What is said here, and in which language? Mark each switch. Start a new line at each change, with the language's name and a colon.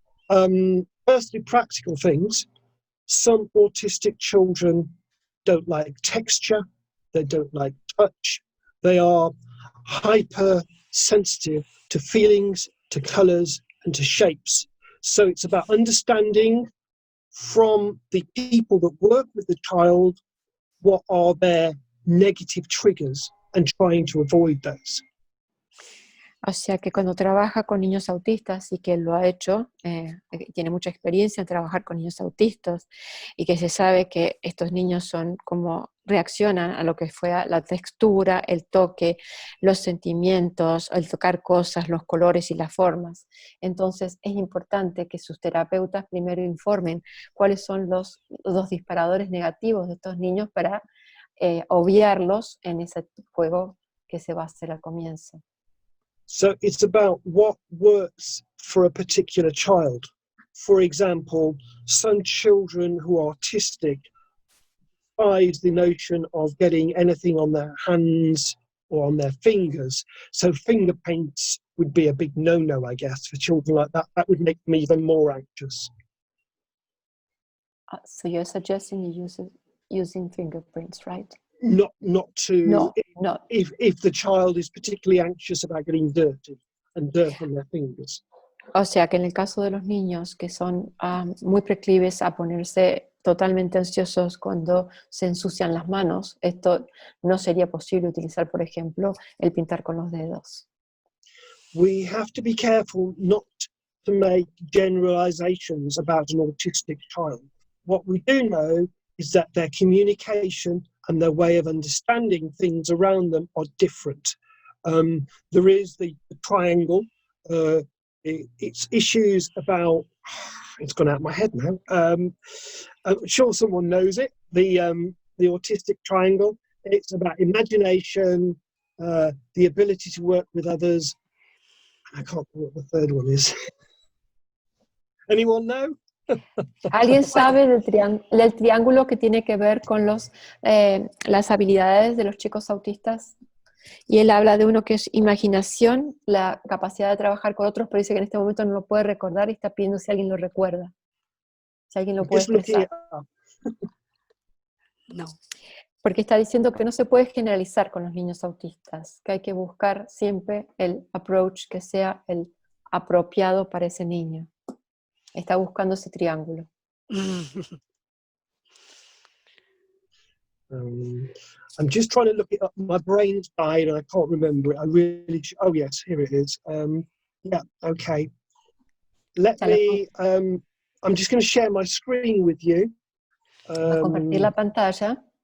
English: Firstly, practical things. Some autistic children don't like texture, they don't like touch, they are hypersensitive to feelings, to colours and to shapes. So it's about understanding from the people that work with the child what are their negative triggers and trying to avoid those.
Spanish: O sea que cuando trabaja con niños autistas y que él lo ha hecho, tiene mucha experiencia en trabajar con niños autistas y que se sabe que estos niños son como reaccionan a lo que fue la textura, el toque, los sentimientos, el tocar cosas, los colores y las formas. Entonces es importante que sus terapeutas primero informen cuáles son los disparadores negativos de estos niños para obviarlos en ese juego que se va a hacer al comienzo.
English: So it's about what works for a particular child. For example, some children who are autistic despise the notion of getting anything on their hands or on their fingers. So finger paints would be a big no-no, I guess, for children like that. That would make them even more anxious. So you're suggesting you using fingerprints, right? Not to. No. If the child is particularly anxious about getting dirty and dirt on their fingers.
Spanish: O sea que en el caso de los niños que son muy proclives a ponerse totalmente ansiosos cuando se ensucian las manos, esto no sería posible utilizar, por ejemplo, el pintar con los dedos.
English: We have to be careful not to make generalizations about an autistic child. What we do know is that their communication and their way of understanding things around them are different. There is the triangle. It's issues about, it's gone out of my head now. I'm sure someone knows it. The autistic triangle. It's about imagination, the ability to work with others. I can't remember what the third one is. Anyone know?
Spanish: ¿Alguien sabe del triángulo que tiene que ver con las habilidades de los chicos autistas? Y él habla de uno que es imaginación, la capacidad de trabajar con otros, pero dice que en este momento no lo puede recordar y está pidiendo si alguien lo recuerda. Si alguien lo puede expresar. No. Porque está diciendo que no se puede generalizar con los niños autistas, que hay que buscar siempre el approach que sea el apropiado para ese niño. Está buscando ese triángulo.
English: I'm just trying to look it up. My brain's died and I can't remember it. I really oh yes, here it is. Yeah, okay. Let me I'm just going to share my screen with you.
Spanish: Voy a compartir la pantalla.